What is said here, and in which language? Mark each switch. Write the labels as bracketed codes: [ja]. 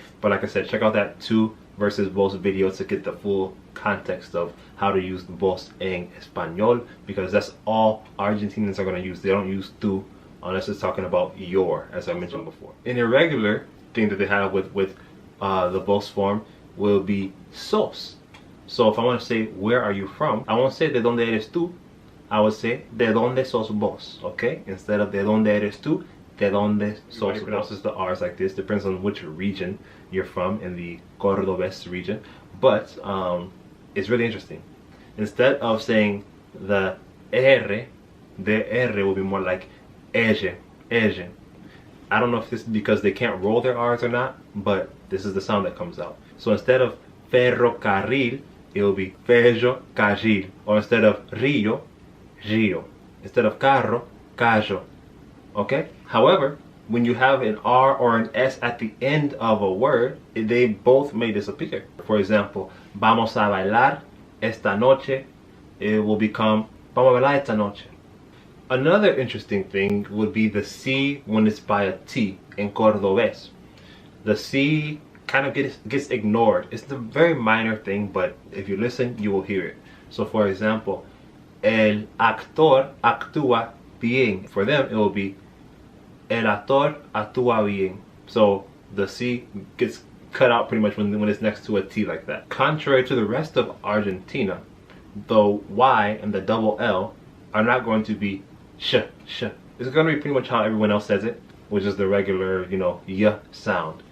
[en] But like I said, check out that 2 versus vos video to get the full context of how to use [es] vos en español, [en] because that's all Argentinians are going to use. They don't use tú unless it's talking about your, as I mentioned before. An irregular thing that they have with the vos form will be sos. So if I want to say where are you from, I won't say [es] de dónde eres tú. [en] I would say [es] de dónde sos vos, [en] okay? Instead of [es] de dónde eres tú, de dónde sos vos. [en] Pronounces the R's like this. Depends on which region you're from, in the Cordobés region. But it's really interesting. Instead of saying the R, the R will be more like ella, ella. I don't know if this is because they can't roll their R's or not, but this is the sound that comes out. So instead of ferrocarril, it will be ferrocarril. Or instead of río, río. Instead of carro, carro. Okay? However, when you have an R or an S at the end of a word, they both may disappear. For example, [es] vamos a bailar esta noche, [en] it will become [es] vamos a bailar esta noche. [en] Another interesting thing would be the C when it's by a T in Cordobés. The C kind of gets ignored. It's a very minor thing, but if you listen, you will hear it. So for example, [es] el actor actúa bien. [en] For them, it will be [es] el actor actúa bien. [en] So the C gets cut out pretty much when it's next to a T like that. Contrary to the rest of Argentina, the Y and the double L are not going to be sh, sh. It's going to be pretty much how everyone else says it, which is the regular, y sound.